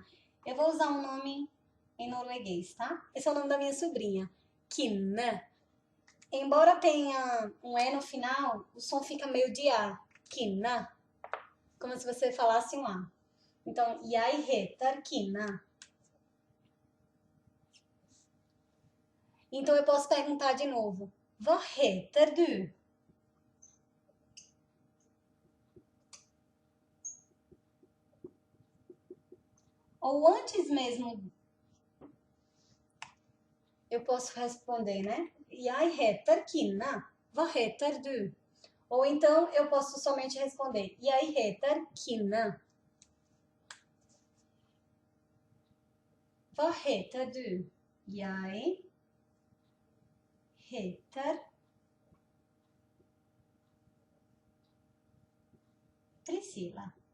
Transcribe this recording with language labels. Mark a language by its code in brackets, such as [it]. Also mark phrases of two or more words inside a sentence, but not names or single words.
[pt] Eu vou usar um nome em norueguês, tá? Esse é o nome da minha sobrinha. Kina. Embora tenha um E no final, o som fica meio de A. Kina. Como se você falasse um A. Então, [no] jeg heter Kina. [pt] Então, eu posso perguntar de novo. [no] Vad heter du? [pt] Ou antes mesmo, eu posso responder, né? [no] Jeg heter Kina. Vad heter du? [pt] Ou então, eu posso somente responder. [no] Jeg heter Kina. Vad heter du? Jeg heter Priscila.